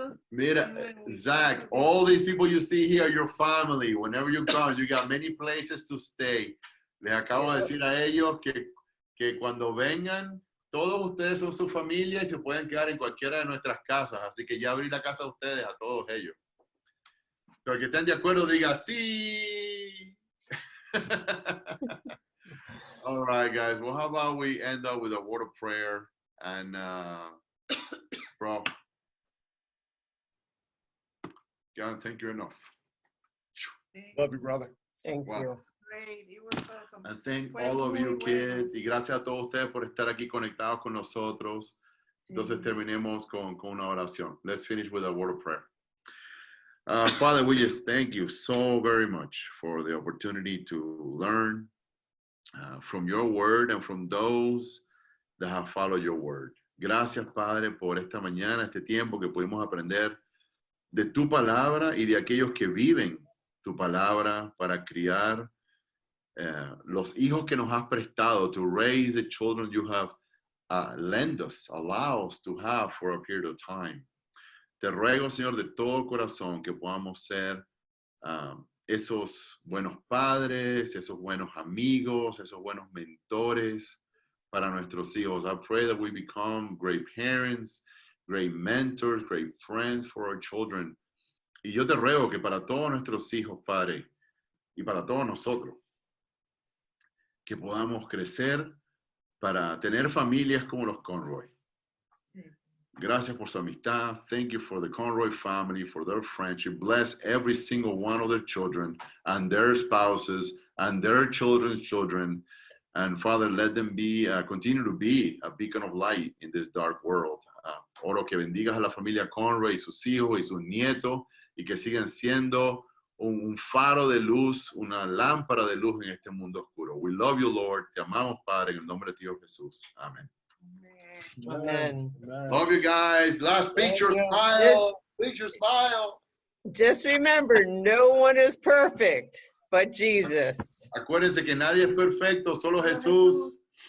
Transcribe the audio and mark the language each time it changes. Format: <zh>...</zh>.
<en>Mira, Zach, all these people you see here are your family. Whenever you come, you got many places to stay.</en> <es>Les acabo de decir a ellos que cuando vengan, todos ustedes son su familia y se pueden quedar en cualquiera de nuestras casas. Así que ya abrí la casa de ustedes a todos ellos. Pero que estén de acuerdo, diga sí.</es> <en>All right, guys. Well, how about we end up with a word of prayer? And, bro, God, thank you enough. Love you, brother. Thank you. Great. It was awesome. And thank all of you kids.</en> <es>Y gracias a todos ustedes por estar aquí conectados con nosotros. Entonces terminemos con una oración.</es> <en>Let's finish with a word of prayer. Father, we just thank you so very much for the opportunity to learn from your word and from those that have followed your word.</en> <es>Gracias, Padre, por esta mañana, este tiempo que pudimos aprender de tu palabra y de aquellos que viven tu palabra para criar los hijos que nos has prestado,</es> <en>to raise the children you have lent us, allow us to have for a period of time.</en> <es>Te ruego, Señor, de todo corazón que podamos ser esos buenos padres, esos buenos amigos, esos buenos mentores para nuestros hijos.</es> <en>I pray that we become great parents, great mentors, great friends for our children.</en> <es>Y yo te ruego que para todos nuestros hijos, Padre, y para todos nosotros, que podamos crecer para tener familias como los Conroy. Gracias por su amistad.</es> <en>Thank you for the Conroy family, for their friendship. Bless every single one of their children and their spouses and their children's children. And Father, let them be, continue to be a beacon of light in this dark world.</en> <es>Oro que bendigas a la familia Conroy y sus hijos y sus nietos y que sigan siendo un faro de luz, una lámpara de luz en este mundo oscuro.</es> <en>We love you, Lord.</en> <es>Te amamos, Padre, en el nombre de Dios Jesús. Amén.</es> <en>Amen. Love you guys. Last picture, smile. Picture, smile. Just remember, no one is perfect but Jesus.</en> <es>Acuérdense que nadie es perfecto, solo Jesús.</es>